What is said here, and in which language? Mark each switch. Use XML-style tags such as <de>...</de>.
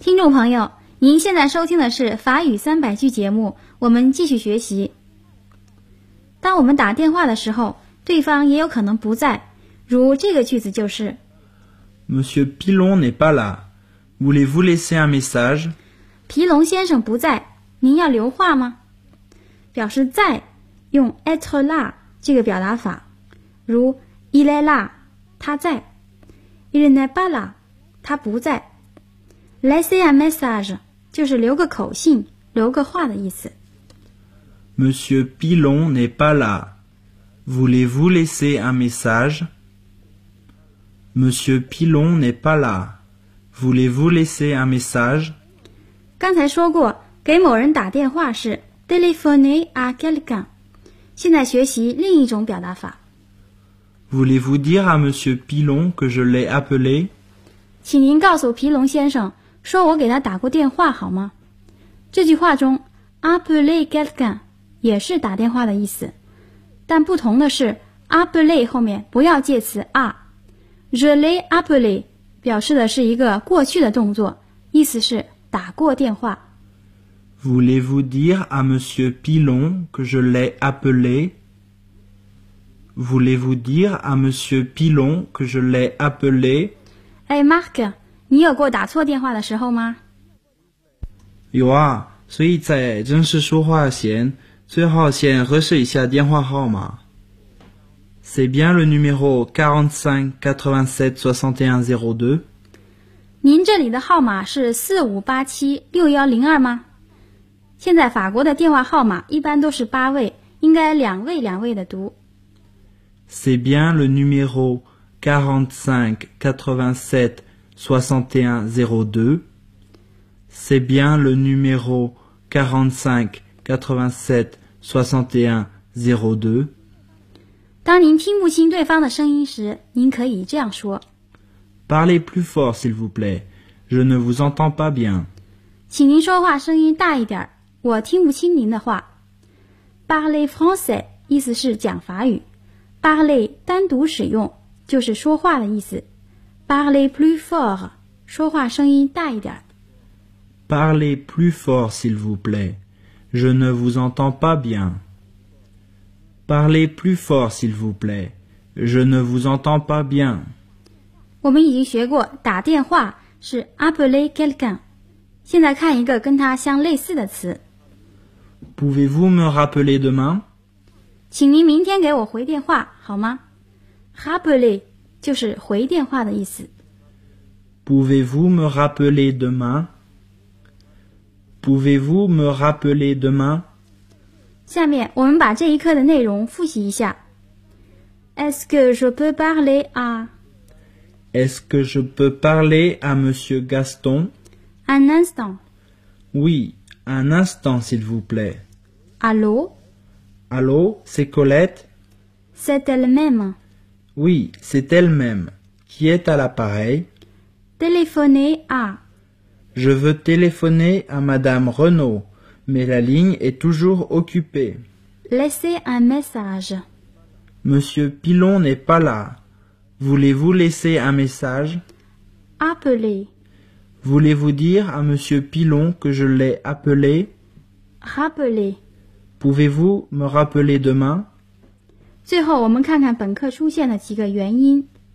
<zh>朋友，您现在收听的是法语三百句节目，我们继续学习。当我们打电话的时候，对方也有可能不在，如这个句子就是</zh> <fr>Monsieur Pilon n'est pas là. Voulez-vous laisser un message?</fr> <zh>皮龙先生不在，您要留话吗？表示在用 être là 这个表达法，如</zh> <fr>Il est là,</fr> <zh>他在</zh> <fr>Il n'est pas là,</fr> <zh>他不在。</zh> <fr>Laissez un message,</fr> <zh>就是留个口信，留个话的意思。</zh> <fr>Monsieur Pilon n'est pas là. Voulez-vous laisser un message? Monsieur Pilon n'est pas là. Voulez-vous laisser un message?</fr> <zh>刚才说过，给某人打电话是</zh> <fr>téléphoner à quelqu'un.</fr> <zh>现在学习另一种表达法。</zh> <fr>Voulez-vous dire à Monsieur Pilon que je l'ai appelé?</fr> <zh>请您告诉皮龙先生说我给他打过电话好吗？这句话中</zh> <fr>appeler quelqu'un</fr> <zh>也是打电话的意思，但不同的是 appeler 后面不要介词 à。</zh> <fr>Je l'ai appelé</fr> <zh>表示的是一个过去的动作，意思是打过电话。</zh> <fr>Voulez-vous dire à Monsieur Pilon que je l'ai appelé? Voulez-vous dire à Monsieur Pilon que je l'ai appelé?</fr> <zh>Hey Marc,你有过打错电话的时候吗？有啊，所以在正式说话前，最好先核实一下电话号码。</zh> <fr>C'est bien le numéro 45-87-61-02?</fr> <zh>您这里的号码是45876102吗？现在法国的电话号码一般都是八位，应该两位两位的读。</zh> <fr>C'est bien le numéro 45-87-61-02. C'est bien le numéro 45-87-61-02.</fr> <zh>当您听不清对方的声音时，您可以这样说</zh> <fr>Parlez plus fort, s'il vous plaît. Je ne vous entends pas bien.</fr> <zh>请您说话声音大一点，我听不清您的话。</zh> <fr>Parlez français,</fr> <zh>意思是讲法语。Parlez 单独使用，就是说话的意思。</zh> <fr>Parlez plus fort,</fr> <zh>说话声音大一点。</zh> <fr>Parlez plus fort, s'il vous plaît. Je ne vous entends pas bien. Parlez plus fort, s'il vous plaît. Je ne vous entends pas bien.</fr> <zh>我们已经学过打电话是</zh> <fr>appeler quelqu'un.</fr> <zh>现在看一个跟它相类似的词。</zh> <fr>Pouvez-vous me rappeler demain?</fr> <zh>请您明天给我回电话好吗 ？Rappeler 就是回电话的意思。</zh> <fr>Pouvez-vous me rappeler demain? Pouvez-vous me rappeler demain?</fr> <zh>下面我们把这一课的内容复习一下。</zh> <fr>Est-ce que je peux parler à? Est-ce que je peux parler à Monsieur Gaston? Un instant. Oui, un instant, s'il vous plaît. Allô? Allô, c'est Colette? C'est elle-même. Oui, c'est elle-même. Qui est à l'appareil? Téléphonez à. Je veux téléphoner à Madame Renaud. Mais la ligne est toujours occupée. Laissez un message. Monsieur Pilon n'est pas là. Voulez-vous laisser un message? Appelez. Voulez-vous dire à Monsieur Pilon que je l'ai appelé? Rappelez. Pouvez-vous me rappeler demain?</fr> <zh>最后我们看看本课出现的几个元音。</zh>